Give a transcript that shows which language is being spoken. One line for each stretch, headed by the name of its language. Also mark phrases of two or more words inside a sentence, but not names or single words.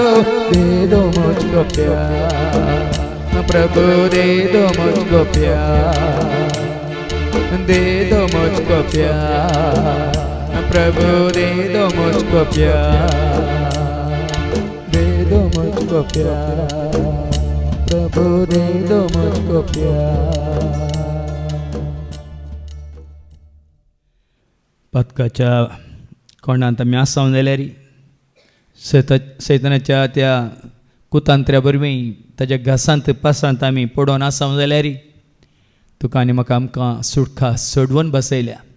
Hindi: दे दो मुझको प्यार प्रभु, दे दो मुझको प्यार, दे दो मुझको प्यार प्रभु, दे दो मुझको प्यार, दे दो दो मुझको प्यार, प्रभु दे दो मुझको प्यार.
Konkani: पथकाच्या कोंडांत आमी आसांव जाल्यार सैतानाच्या त्या कुतांत्र्या बरवीं ताच्या घासांत पासांत आमी पडोवन आसांव जाल्यार तुका आनी म्हाका आमकां सुटका सोडवून बसयल्या.